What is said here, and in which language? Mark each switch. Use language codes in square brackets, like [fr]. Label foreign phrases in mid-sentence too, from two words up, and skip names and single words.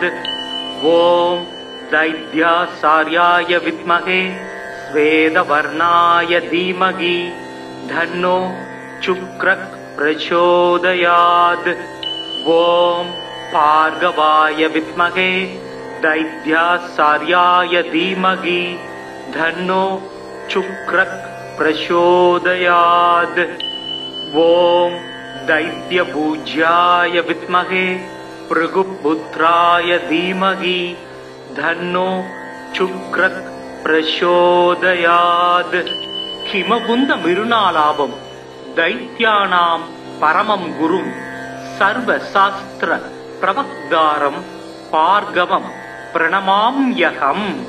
[sa] ओम् दैत्याचार्याय विद्महे श्वेतवर्णाय धीमहि तन्नो शुक्र प्रचोदयात्. ओम् भार्गवाय विद्महे दैत्याचार्याय धीमहि तन्नो शुक्र प्रचोदयात्. ஓம் दैत्यपूज्याय विद्महे भृगुपुत्राय धीमहि धन्नो शुक्र प्रचोदयात्. हिमकुंद मिरुनालाभम दैत्यानां परमं गुरुं सर्वशास्त्र प्रवक्तारं पार्गवं प्रणमाम्यहम्.